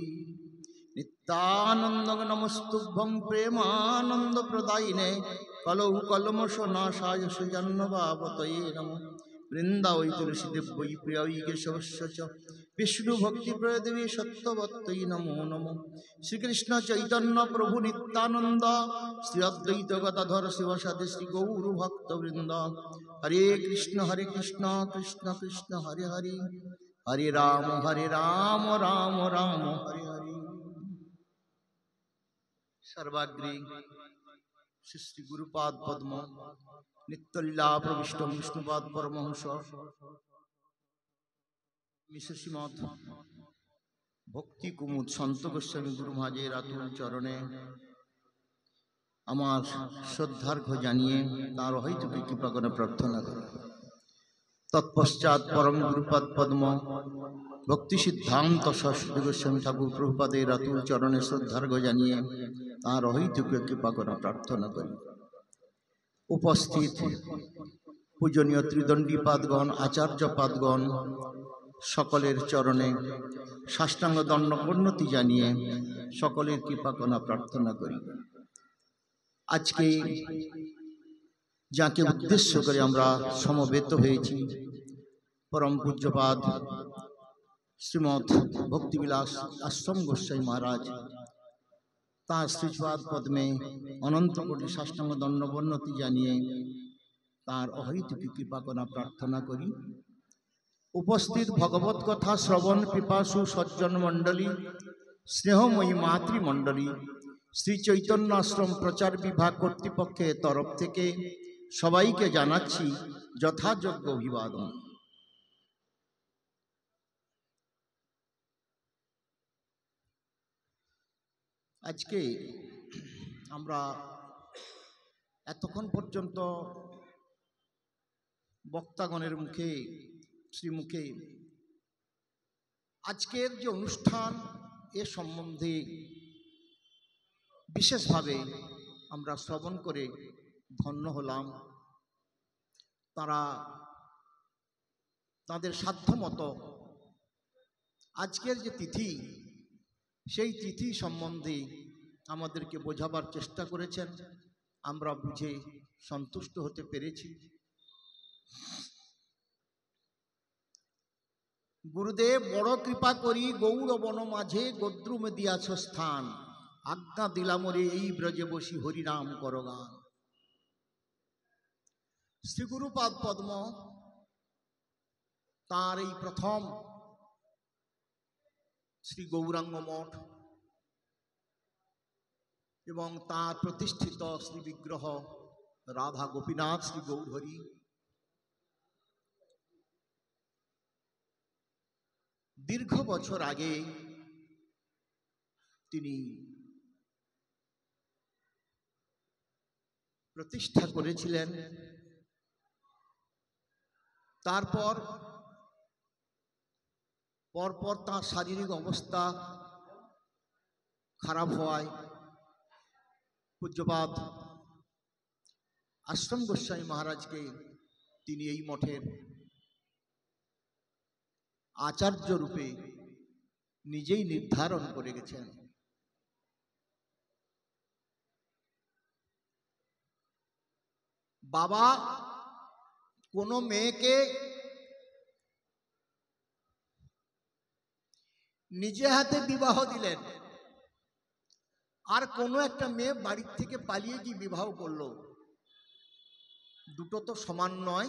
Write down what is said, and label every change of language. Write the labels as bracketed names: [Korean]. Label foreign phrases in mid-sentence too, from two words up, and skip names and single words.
[Sanskrit] नित्यानंद नमस्तुभ्यं प्रेमानंद प्रदायिने कलौ कल्मषनाशाय सुजन्मभावतये नमः। वृंदावै तुलसीदेव वै प्रिया वै केशवस्य च विष्णु भक्ति प्रदेवी सत्यवत्तये नमो नमः। श्रीकृष्ण चैतन्य प्रभु नित्यानंद श्री अद्वैत गदाधर शिवसादि श्री गौर भक्तवृंद। हरे कृष्ण कृष्ण कृष्ण हरे हरे हरे राम राम राम हरे हरे। [Bangla] সর্বাগ্রে শ্রী শ্রী গুরুপাদ পদ্ম নিত্যলীলা প্রবিষ্ট বিষ্ণুপাদ পরমহংস শ্রীমদ ভক্তি কুমুদ সন্ত গোস্বামী গুরু মহারাজের আতুল চরণে আমার শ্রদ্ধার্ঘ্য জানিয়ে তার হয়তুকী কৃপা করে প্রার্থনা করি। তৎপশ্চাৎ পরম গুরুপাদ পদ্ম ভক্তি সিদ্ধান্ত সরস্বতী গোস্বামী ঠাকুর প্রভুপাদের আতুল চরণে শ্রদ্ধার্ঘ্য জানিয়ে তার হয়তুকী কৃপা করে প্রার্থনা করি। উপস্থিত পূজনীয় ত্রিদণ্ডী পাদগণ আচার্য পাদগণ সকলের চরণে সাষ্টাঙ্গ দণ্ড প্রণতি জানিয়ে সকলের কৃপা করুণা প্রার্থনা করি। আজ কে যাকে উদ্দেশ্য করে আমরা সমবেত হয়েছি পরম পূজ্যপাদ শ্রীমদ ভক্তিবিলাস আশ্রম গোস্বামী মহারাজ তার শ্রীপাদ পদ্মে অনন্ত কোটি সাষ্টাঙ্গ দণ্ড প্রণতি জানিয়ে তার অহৈতুকী কৃপা করুণা প্রার্থনা করি। উপস্থিত ভগবত কথা শ্রবণ পিপাসু সজ্জন মণ্ডলী স্নেহময়ী মাতৃমণ্ডলী শ্রী চৈতন্য আশ্রম প্রচার বিভাগ কর্তৃপক্ষের তরফ থেকে সবাইকে জানাচ্ছি যথাযোগ্য অভিবাদন। আজ কে আমরা এতক্ষণ পর্যন্ত বক্তাগণের মুখে শ্রীমুখে আজকের যে অনুষ্ঠান এ সম্বন্ধে বিশেষ ভাবে আমরা শ্রবণ করে ধন্য হলাম। তারা তাদের সাধ্যমতো আজকের যে তিথি সেই তিথি সম্বন্ধে আমাদেরকে বোঝাবার চেষ্টা করেছেন, আমরা বুঝে সন্তুষ্ট হতে পেরেছি। গুরুদেব বড় কৃপা করি গৌর বন মাঝে গদ্রুম দিয়াছ স্থান আজ্ঞা দিলাম রে এই ব্রজে বসি হরিনাম করো গান। শ্রী গুরুপাদ পদ্ম তার এই প্রথম শ্রী গৌরাঙ্গ মঠ এবং তার প্রতিষ্ঠিত শ্রী বিগ্রহ রাধা গোপীনাথ শ্রী গৌরহরি দীর্ঘ বছর আগে তিনি প্রতিষ্ঠা করেছিলেন। তারপর পরপর তার শারীরিক অবস্থা খারাপ হওয়ায় পূজ্যপাদ আশ্রম গোস্বামী মহারাজ কে তিনি এই মঠের আচার্য রূপে নিজেই নির্ধারণ করে গেছেন। বাবা কোনো মেয়েকে নিজে হাতে বিবাহ দিলেন, আর কোনো একটা মেয়ে বাড়ির থেকে পালিয়ে গিয়ে বিবাহ করলো, দুটো তো সমান নয়।